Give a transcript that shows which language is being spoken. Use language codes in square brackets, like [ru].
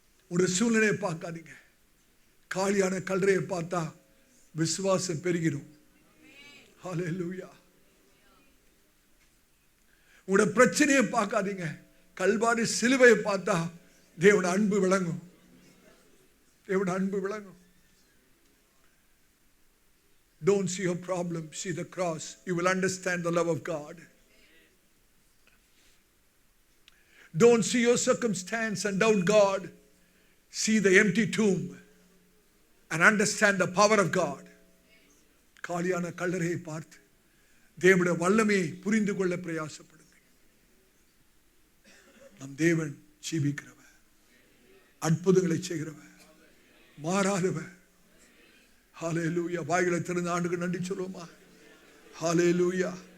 [ta] உங்களுடைய சூழ்நிலையை பார்க்காதீங்க. காலியான கல்லறையை பார்த்தா விசுவாசம் பெருகிடும். ஹல்லேலூயா. உங்களுடைய பிரச்சனையை பார்க்காதீங்க. கல்வாரி சிலுவையை பார்த்தா தேவனுடைய அன்பு விளங்கும். தேவனுடைய அன்பு விளங்கும். [en] Don't see your problem, see the cross. You will understand the love of God. Don't see your circumstance and doubt God. See the empty tomb and understand the power of God. [ta] காலியான கல்லறையை பார்த்து தேவனுடைய வல்லமையை புரிந்து கொள்ள பிரயாசப்படுங்கள். நம் தேவன் ஜீவிக்கிறவர், அற்புதங்களை செய்கிறவர், மாறாதவர். ஹல்லேலூயா. வாய்களை திறந்து ஆண்டுக்கு நன்றி சொல்லுவோமா? ஹல்லேலூயா.